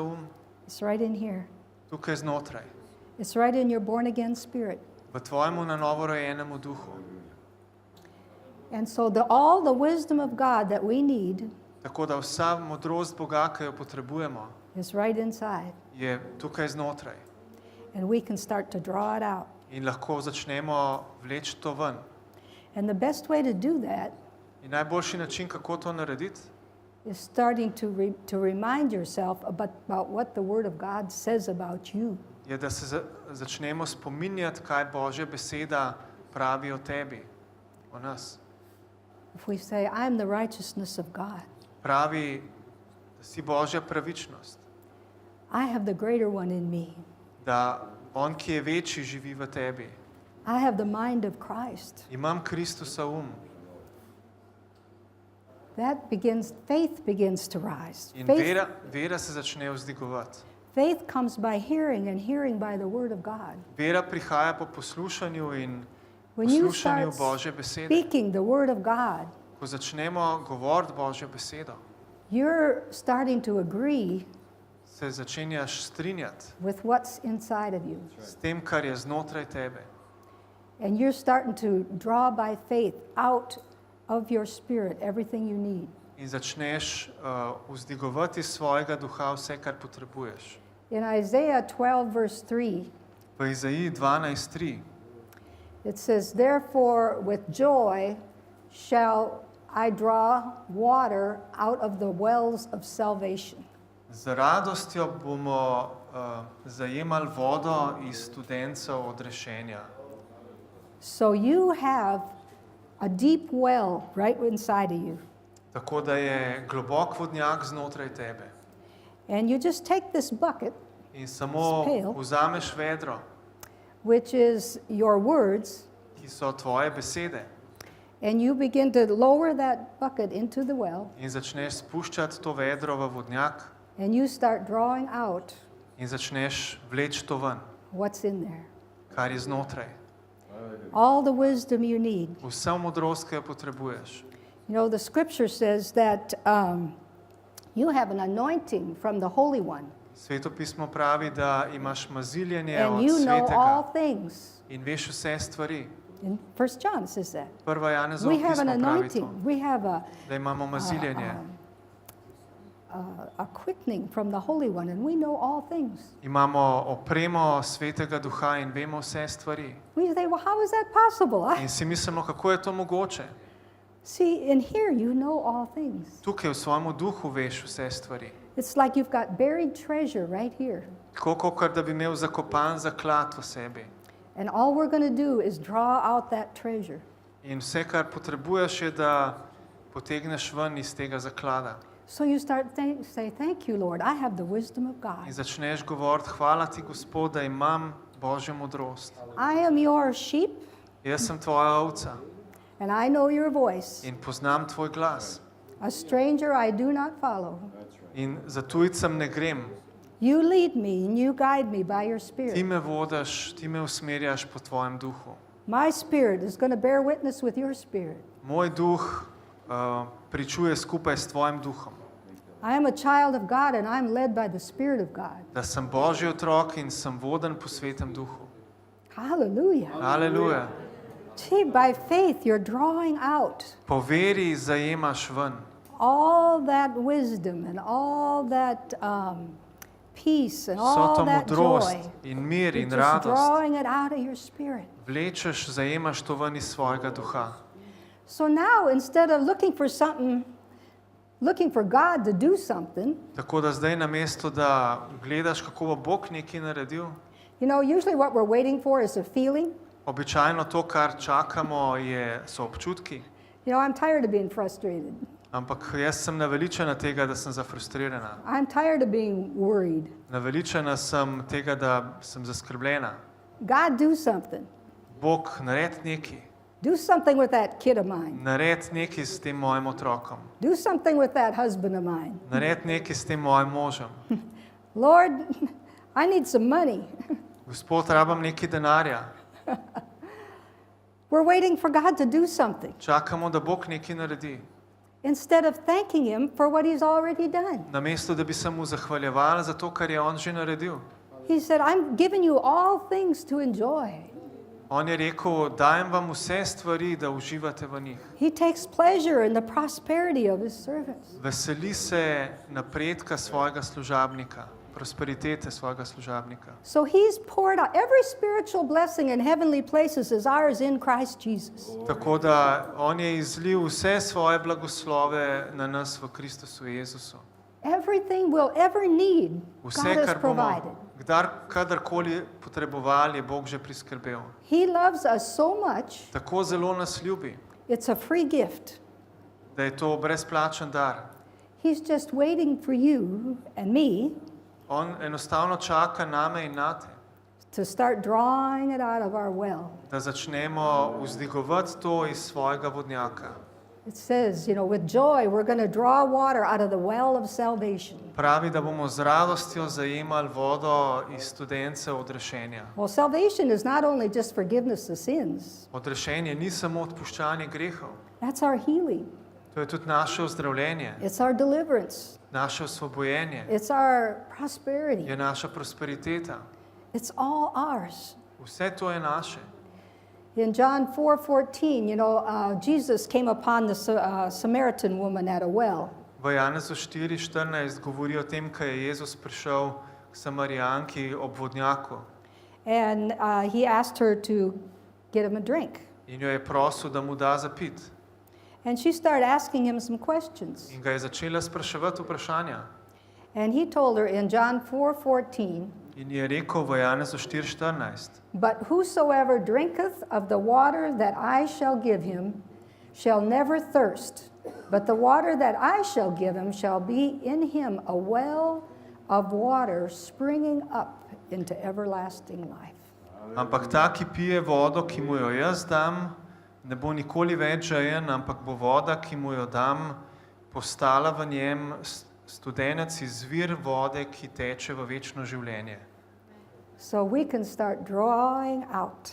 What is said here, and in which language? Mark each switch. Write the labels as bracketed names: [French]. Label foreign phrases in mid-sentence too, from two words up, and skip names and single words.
[English] It's right in here. [Slovenian] Tukaj znotraj. [English] It's right in your born again spirit. [Slovenian] V tvojemu na novo rojenemu duhu. [English] And so all the wisdom of God that we need [Slovenian] Tako da vsa modrost Boga, ki jo potrebujemo, [English] is right inside. [Slovenian] je tukaj znotraj. [English] And we can start to draw it out. [Slovenian] In lahko začnemo vleči to ven. [English] And the best way to do that [Slovenian] In najboljši način, kako to narediti, [English] is starting to remind yourself about what the Word of God says about you. [Slovenian] je, da se začnemo spominjati, kaj Božja beseda pravi o tebi, o nas. [English] If we say, I'm the righteousness of God, [Slovenian] Pravi, da si Božja pravičnost, [English] I have the greater one in me. [Slovenian] da on, ki je večji, živi v tebi. [English] I have the mind of Christ. [Slovenian] Imam Kristusa [English] Faith begins to rise. [Slovenian] In [English] Faith, [Slovenian] vera se začne vzdigovati. [English] faith comes by hearing and hearing by the Word of God. [Slovenian] Vera prihaja po poslušanju in [English] When you [Slovenian] poslušanju [English] start [Slovenian] Božje besede. [English] speaking the Word of God, [Slovenian] Ko začnemo govoriti Božjo besedo, [English] you're starting to agree [Slovenian] se začenjaš strinjati [English] with what's inside of you. [Slovenian] s tem, kar je znotraj tebe. [English] And you're starting to draw by faith out of your spirit everything you need. [Slovenian] In začneš vzdigovati iz svojega duha vse, kar potrebuješ. [English] In Isaiah 12, verse 3, [Slovenian] V Izaiji 12:3 [English] it says, Therefore with joy shall I draw water out of the wells of salvation. [Slovenian] Z radostjo bomo zajemali vodo iz studencev odrešenja. [English] So you have a deep well right inside of you. [Slovenian] Tako da je globok vodnjak znotraj tebe. [English] And you just take this bucket, [Slovenian] In samo Spel. vzameš vedro, [English] which is your words, [Slovenian] ki so tvoje besede, [English] and you begin to lower that bucket into the well, [Slovenian] in začneš spuščati to vedro v vodnjak [English] and you start drawing out [Slovenian] in začneš vleči to ven, [English] what's in there. [Slovenian] kar je znotraj. [English] All the wisdom you need. [Slovenian] Vsa modrost, ki jo potrebuješ. [English] You know, the scripture says that you have an anointing from the Holy One, [Slovenian] Sveto pismo pravi, da imaš maziljenje [English] and [Slovenian] od [English] you know all [Slovenian] svetega [English] things. [Slovenian] in veš vse stvari. [English] In 1 John says that. [Slovenian] Prva Janezovo [English] We have an [Slovenian] pismo pravi to, [English] anointing. We have [Slovenian] da imamo maziljenje. [English] a quickening from the Holy One, and we know all things. [Slovenian] Imamo opremo Svetega Duha in vemo vse stvari. [English] We say, well, how is that possible? [Slovenian] In si mislimo, kako je to mogoče. [English] See, in here you know all things. [Slovenian] Tukaj v svojemu duhu veš vse stvari. [English] It's like you've got buried treasure right here. [Slovenian] Tako, kot da bi imel zakopan zaklad v sebi. [English] And all we're going to do is draw out that treasure. [Slovenian] In vse, kar potrebuješ, je, da potegneš ven iz tega zaklada. [English] So you start say, thank you, Lord, I have the wisdom of [Slovenian] In [English] God. [Slovenian] začneš govoriti, hvala ti, Gospod, da imam Božjo modrost. [English] I am your sheep, [Slovenian] Jaz sem tvoja ovca [English] and I know your voice. [Slovenian] in poznam tvoj glas. [English] A stranger I do not follow. [Slovenian] In za tujcem ne grem. [English] You lead me and you guide me by your [Slovenian] Ti [English] spirit. [Slovenian] me vodiš, ti me usmerjaš po tvojem duhu. [English] My spirit is going to bear witness with your spirit. [Slovenian] Moj duh pričuje skupaj s tvojim duhom. [English] I am a child of God and I'm led by the Spirit of God. [Slovenian] Da sem Božji otrok in sem voden po svetem duhu. [English] Hallelujah. [Slovenian] Aleluja. [English] See, by faith you're drawing out [Slovenian] Po veri zajemaš ven [English] all that wisdom and all that peace and [Slovenian] vso [English] all [Slovenian] to [English] that [Slovenian] modrost [English] joy. [Slovenian] in mir [English] You're [Slovenian] in [English] just [Slovenian] radost. [English] drawing it out of your spirit. [Slovenian] Vlečeš, zajemaš to ven iz svojega duha. [English] So now, instead of looking for God to do something, [Slovenian] Tako da zdaj namesto, da gledaš, kako bo Bog nekaj naredil, [English] you know, usually what we're waiting for is a feeling. [Slovenian] običajno to, kar čakamo, so občutki. [English] You know, I'm tired of being frustrated. [Slovenian] Ampak jaz sem naveličena tega, da sem zafrustrirana. [English] I'm tired of being worried. [Slovenian] Naveličena sem tega, da sem zaskrbljena. [English] God, do something. [Slovenian] Bog, naredi nekaj. [English] Do something with that kid of mine. [Slovenian] Naredi nekaj s tem mojim otrokom. [English] Do something with that husband of mine. [Slovenian] Naredi nekaj s tem mojim možem. [English] Lord, I need some money. [Slovenian] Gospod, rabam nekaj denarja. [English] We're waiting for God to do something [Slovenian] Čakamo, da Bog nekaj naredi. [English] instead of thanking Him for what He's already done. [Slovenian] Namesto, da bi se mu zahvaljevali za to, kar je on že naredil. [English] He said, I'm giving you all things to enjoy. [Slovenian] On je rekel, dajem vam vse stvari, da uživate v njih. [English] He takes pleasure in the prosperity of His servants. [Slovenian] Veseli se napredka svojega služabnika, prosperitete svojega služabnika. [English] So He's poured out every spiritual blessing in heavenly places is ours in Christ Jesus. [Slovenian] Tako da on je izlil vse svoje blagoslove na nas v Kristusu Jezusu. [English] Everything we'll ever need, [Slovenian] Vse, [English] God has [Slovenian] kar bomo [English] provided. [Slovenian] kadarkoli potrebovali, je Bog že priskrbel. [English] He loves us so much, [Slovenian] Tako zelo nas ljubi, [English] it's a free gift. [Slovenian] da je to brezplačen dar. [English] He's just waiting for you and me [Slovenian] On enostavno čaka name in nate, [English] to start drawing it out of our well. [Slovenian] da začnemo vzdigovati to iz svojega vodnjaka. [English] It says, you know, with joy we're going to draw water out of the well of salvation. [Slovenian] Pravi, da bomo z radostjo zajemali vodo iz studence odrešenja. [English] Well, salvation is not only just forgiveness of sins. [Slovenian] Odrešenje ni samo odpuščanje grehov, [English] That's our healing. [Slovenian] to je tudi naše ozdravljenje, [English] It's our deliverance. [Slovenian] naše osvobojenje, [English] It's our prosperity. [Slovenian] je naša prosperiteta. [English] It's all ours. [Slovenian] Vse to je naše. [English] In John 4:14, you know, Jesus came upon the Samaritan woman at a well. [Slovenian] V Janezu 4:14 govori o tem, ko je Jezus prišel k Samarijanki ob vodnjaku [English] And he asked her to get him a drink. [Slovenian] in jo je prosil, da mu da za pit. [English] And she started asking him some questions. [Slovenian] In ga je začela spraševati vprašanja. [English] And he told her in John 4:14, [Slovenian] In je rekel v Janezu 4:14: [English] But whosoever drinketh of the water that I shall give him shall never thirst, but the water that I shall give him shall be in him a well of water springing up into everlasting life. [Slovenian] Ampak ta, ki pije vodo, ki mu jo jaz dam, ne bo nikoli več žejen, ampak bo voda, ki mu jo dam, postala v njem studenec izvir vode, ki teče v večno življenje. [English] So we can start drawing out.